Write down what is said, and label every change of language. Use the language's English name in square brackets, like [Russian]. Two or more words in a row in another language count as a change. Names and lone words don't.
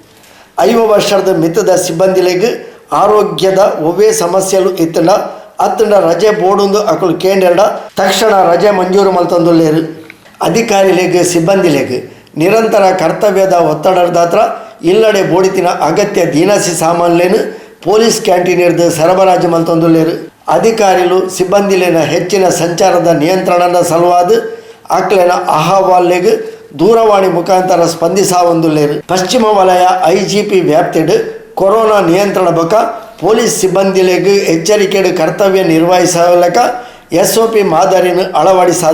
[Tulu] 5 ವರ್ಷದ ಮಿತದ ಸಿಬ್ಬಂದಿಲೆಗೆ ಆರೋಗ್ಯದ ಒವ್ವೇ ಸಮಸ್ಯೆಲು ಇತ್ತಂಡ ಅತ್ತಂಡ ರಜೆ ಬೋಡುಂದು ಅಕಲು ಕೇಂದ್ರ ತಕ್ಷಣ ರಜೆ ಮಂಜೂರು ಮಲ್ತೊಂದುಲ್ಲೇರು. ಅಧಿಕಾರಿಲೆಗೆ ಸಿಬ್ಬಂದಿಲೆಗೆ ನಿರಂತರ ಕರ್ತವ್ಯದ ಒತ್ತಡದಾತ್ರ ಇಲ್ಲಡೆ ಬೋಡಿತಿನ ಅಗತ್ಯ ದಿನಸಿ ಸಾಮಾನ್ಲೇನು ಪೊಲೀಸ್ ಕ್ಯಾಂಟೀನ್ ಇರ್ದು ಸರಬರಾಜು ಮಲ್ತೊಂದುಲ್ಲೇರು. ಅಧಿಕಾರಿಲು ಸಿಬ್ಬಂದಿಲೇನ ಹೆಚ್ಚಿನ ಸಂಚಾರದ ನಿಯಂತ್ರಣದ ಸಲುವಾದ ಆಕ್ಲೆನ ಅಹವಾಲ್ಲೆಗೆ ದೂರವಾಣಿ ಮುಖಾಂತರ ಸ್ಪಂದಿಸಾವೊಂದುಲ್ಲೇರು. ಪಶ್ಚಿಮ ವಲಯ IGP ವ್ಯಾಪ್ತಿಡು ಕೊರೋನಾ ನಿಯಂತ್ರಣ ಬೊಕ ಪೊಲೀಸ್ ಸಿಬ್ಬಂದಿಲೆಗೆ ಎಚ್ಚರಿಕೆಡು ಕರ್ತವ್ಯ ನಿರ್ವಹಿಸಲಕ SOP ಮಾದರಿನ ಅಳವಡಿಸಾದ.